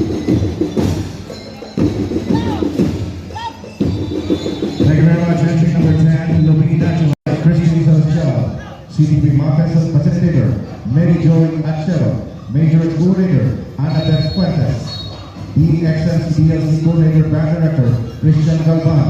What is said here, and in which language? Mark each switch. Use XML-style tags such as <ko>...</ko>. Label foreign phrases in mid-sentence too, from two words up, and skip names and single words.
<en>Thank you very much. Entry number 10, Lumina Christian Sanchal, CDP Mapes Facilitator, Mary Joy Achero, Major Coordinator, Annabeth Fuentes, EXS DLC Coordinator, Band Director, Christian Galvan.</en>